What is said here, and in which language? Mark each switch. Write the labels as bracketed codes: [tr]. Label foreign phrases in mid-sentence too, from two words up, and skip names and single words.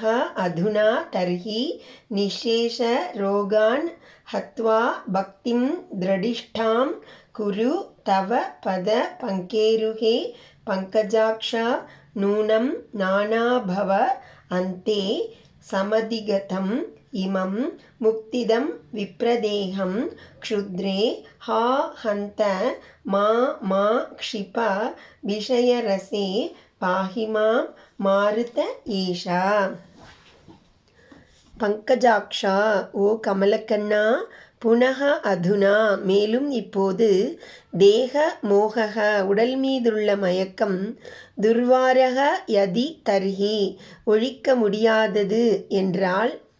[sa] अधुना तर्हि निःशेषरोगान् हत्वा भक्तिं दृढिष्ठां कुरु तव पद पङ्केरुहे पङ्कजाक्षा नूनं नाना भव अन्ते समधिगतम् इमं मुक्तिदं विप्रदेहं क्षुद्रे हा हन्त मा क्षिप विषयरसे पाहि मां मारुत ईश. [ta] பங்கஜாக்ஷா, ஓ கமலக்கண்ணா, [sa] पुनः अधुना, [ta] மேலும் இப்போது, [sa] देह मोहक, [ta] உடல் மீதுள்ள மயக்கம், [sa] दुर्वारः यदि तर्हि, [ta] ஒழிக்க முடியாதது என்றால்,